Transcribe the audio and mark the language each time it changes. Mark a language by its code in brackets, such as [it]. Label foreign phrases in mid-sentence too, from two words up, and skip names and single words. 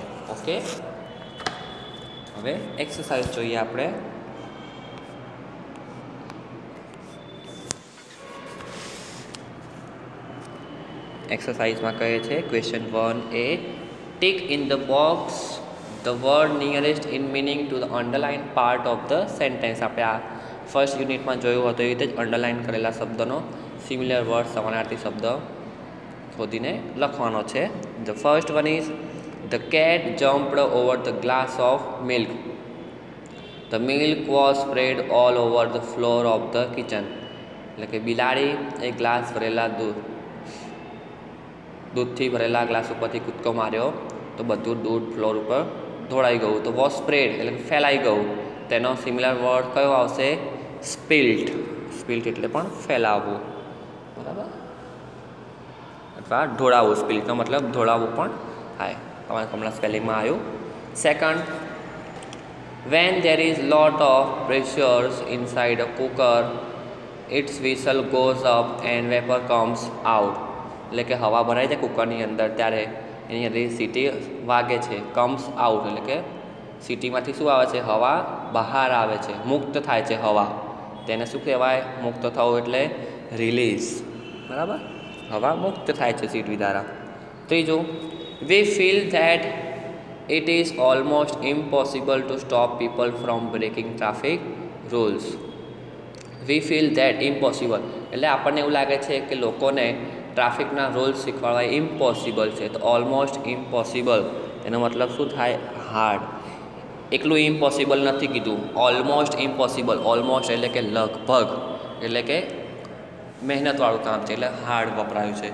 [gu] ઓકે, હવે એક્સરસાઇઝ જોઈએ આપણે. એક્સરસાઇઝમાં કહે છે [en] question 1A, tick in the box the word nearest in meaning to the underlined part of the sentence. [gu] આપણે આ ફર્સ્ટ યુનિટમાં જોયું હતું એ રીતે જ અંડરલાઇન કરેલા શબ્દનો [en] similar word [gu] સમાનાર્થી શબ્દ શોધીને લખવાનો છે. [en] The first one is, the cat jumped over the glass of milk. The milk was spread all over the floor of the kitchen. [gu] એટલે કે બિલાડી એક ગ્લાસ ભરેલા દૂધથી ભરેલા ગ્લાસ ઉપરથી કૂદકો માર્યો તો બધું દૂધ ફ્લોર ઉપર ઢોળાઈ ગયું. તો [en] was spread [gu] એટલે ફેલાઈ ગયું, તેનો [en] similar word [gu] કયો આવશે? [en] સ્પિલ્ટ. [gu] સ્પિલ્ટ એટલે પણ ફેલાવવું, બરાબર, અથવા ઢોળાવવું. સ્પિલ્ટનો મતલબ ઢોળાવવું પણ થાય. તમારા હમણાં સ્પેલિંગમાં આવ્યું. [en] સેકન્ડ, When there is lot of pressures inside a cooker, its whistle goes up and vapor comes out. [gu] એટલે કે હવા ભરાય છે કુકરની અંદર ત્યારે એની અંદર સીટી વાગે છે. [en] comes out [gu] એટલે કે સીટીમાંથી શું આવે છે? હવા બહાર આવે છે, મુક્ત થાય છે હવા. તેને શું કહેવાય? મુક્ત થવું એટલે રિલીઝ. બરાબર, હવા મુક્ત થાય છે સીટી દ્વારા. ત્રીજું, [en] we feel that it is almost impossible to stop people from breaking traffic rules. We feel that impossible [gu] એટલે આપણને એવું લાગે છે કે લોકોને ટ્રાફિકના રૂલ્સ શીખવાડવા ઇમ્પોસિબલ છે. તો [en] almost impossible [gu] એનો મતલબ શું થાય? [en] હાર્ડ. [gu] એકલું ઇમ્પોસિબલ નથી કીધું, [en] almost impossible. [gu] ઓલમોસ્ટ એટલે કે લગભગ, એટલે કે મહેનતવાળું કામ છે એટલે હાર્ડ વપરાયું છે.